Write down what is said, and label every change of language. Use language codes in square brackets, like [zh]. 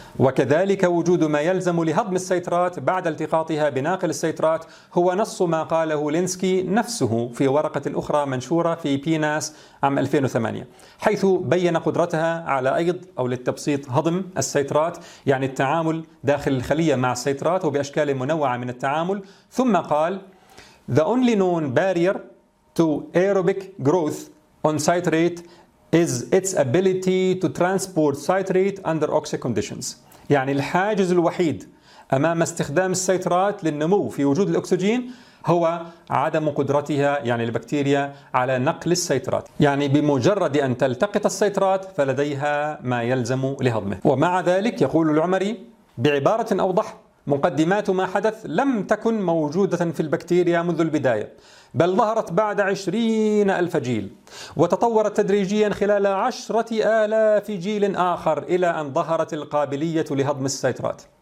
[ar] وكذلك وجود ما يلزم لهضم السيترات بعد التقاطها بناقل السيترات هو نص ما قاله لينسكي نفسه في ورقة أخرى منشورة في بيناس عام 2008، حيث بيّن قدرتها على أيض أو للتبسيط هضم السيترات، يعني التعامل داخل الخلية مع السيترات وبأشكال منوعة من التعامل. [en] ثم قال: The only known barrier to aerobic growth on citrate is its ability to transport citrate under oxy conditions. [ar] يعني الحاجز الوحيد أمام استخدام السيترات للنمو في وجود الأكسجين هو عدم قدرتها، يعني البكتيريا، على نقل السيترات، يعني بمجرد أن تلتقط السيترات فلديها ما يلزم لهضمه. ومع ذلك يقول العمري بعبارة أوضح: مقدمات ما حدث لم تكن موجودة في البكتيريا منذ البداية، بل ظهرت بعد 20,000 جيل وتطورت تدريجيا خلال 10,000 جيل آخر إلى أن ظهرت القابلية لهضم السيترات.